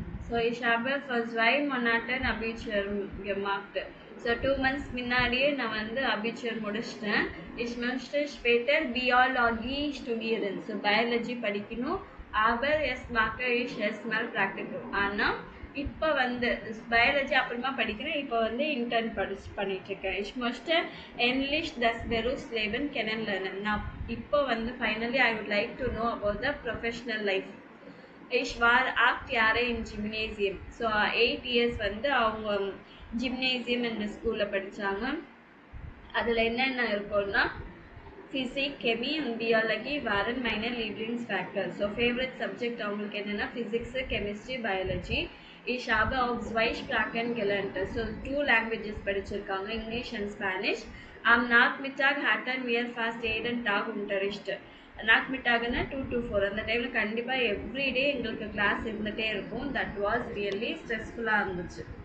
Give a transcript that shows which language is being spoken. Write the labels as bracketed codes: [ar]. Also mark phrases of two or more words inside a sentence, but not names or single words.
[de] So ich habe für 2 Monate Abitur gemacht. [ta] So 2 months முன்னாடியே நான் வந்து Abitur முடிச்சிட்டேன். [de] Ich möchte später Biologie studieren. [ta] So biology படிக்கணும். [de] Aber jetzt mache ich erstmal Praktikum. [ta] ஆனா இப்போ வந்து பயாலஜி அப்புறமா படிக்கிறேன். இப்போ வந்து இன்டர்ன் பண்ணிட்டு இருக்கேன். [de] Ich möchte endlich das Berufsleben kennenlernen. [ta] நான் இப்போ வந்து [en] finally I would like to know about the professional life. [de] Ich war 8 Jahre in Gymnasium. [ta] So 8 years வந்து அவங்க ஜிம்னேசியம் என்ற ஸ்கூலில் படித்தாங்க. அதில் என்னென்ன இருக்கும்னா [de] Physik Chemie und Biologie waren meine Lieblingsfaktor. [ta] ஸோ [en] favourite subject [ta] அவங்களுக்கு என்னென்னா [en] physics chemistry biology. [de] Ich habe auch 2 Sprachen gelernt. [ta] ஸோ 2 languages படிச்சிருக்காங்க, [en] English and Spanish. [de] Am Nachmittag hatten wir fast jeden Tag Unterricht. [ta] நாக்மிட்டாகனா 2 to 4 அந்த டைமில் கண்டிப்பாக எவ்ரிடே எங்களுக்கு கிளாஸ் இருந்துகிட்டே இருக்கும். [en] that was really stressful இருந்துச்சு.